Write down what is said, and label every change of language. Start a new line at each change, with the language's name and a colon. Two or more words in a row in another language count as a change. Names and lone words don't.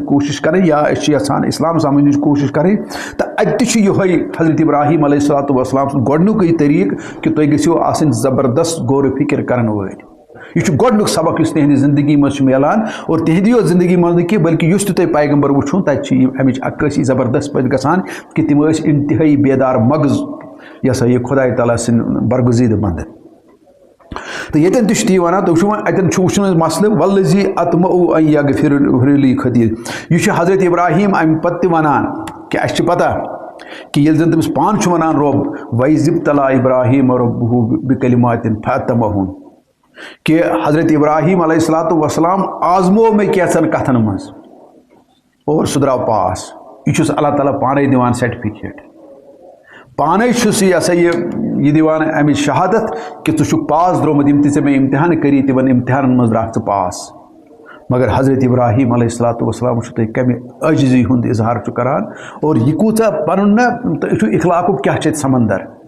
Kashmiri: کوٗشش کرٕنۍ یا أسۍ چھِ یژھان اسلام سمجھنٕچ کوٗشش کرٕنۍ تہٕ اَتہِ تہِ چھُ یِہوے حضرت ابراہیم
Arabic: علیہ الصلوۃ والسلام
Kashmiri: سُنٛد گۄڈنیُکُے طریٖقہٕ کہ تُہۍ گٔژھِو آسٕنۍ زبردست غورٕ فِکر کرن وٲلۍ یہ چھُ گۄڈنیُک سبق یُس تِہنٛدِ زندگی منٛز چھُ میلان اور تِہنٛدی یوت زندگی منٛز نہٕ کینٛہہ بلکہ یُس تہِ تۄہہِ پیغمبر وٕچھُن تتہِ چھِ اَمِچ عکٲسی زبردست پٲٹھۍ گژھان کہ تِم ٲسۍ انتہٲیی بیدار مغٕز یہِ ہسا یہِ خۄداے تعالیٰ سٕنٛدۍ برگزیٖدٕ بنٛدٕ تہٕ ییٚتٮ۪ن تہِ چھُ تی وَنان تُہۍ وٕچھِو وۄنۍ اَتٮ۪ن چھُ وٕچھُن مسلہٕ
Arabic: وَلزی اطمعُ ان یغفر لی خطیٖر
Kashmiri: یہِ چھُ حضرت ابراہیم اَمہِ پتہٕ تہِ وَنان کہ اَسہِ چھِ پتہ کہ ییٚلہِ زن تٔمِس پانہٕ چھُ وَنان رۄب
Arabic: وَإِذِ ابتلىٰ إِبراہیٖمَ رَبُّهُ بِکَلِماتٍ فَأَتَمَّہُنَّ
Kashmiri: کہ حضرت ابراہیم
Arabic: علیہ الصلوۃ والسلام
Kashmiri: آزمو مےٚ کینٛژن کتھن منٛز اور سُہ درٛاو پاس یہِ چھُس اللہ تعالیٰ پانے دِوان سرٹِفِکیٹ پانے چھُس یہِ ہسا یہِ دِوان اَمِچ شہادت کہ ژٕ چھُکھ پاس درٛومُت یِم تہِ ژےٚ مےٚ اِمتحان کٔری تِمن اِمتحانن منٛز درٛاکھ ژٕ پاس مگر حضرت ابراہیم
Arabic: علیہ الصلوۃ والسلام
Kashmiri: چھُ تۄہہِ کمہِ عٲجزی ہُنٛد اظہار چھُ کران اور یہِ کوٗتاہ پنُن نہ یہِ چھُ اخلاقُک کیاہ چھِ سمندر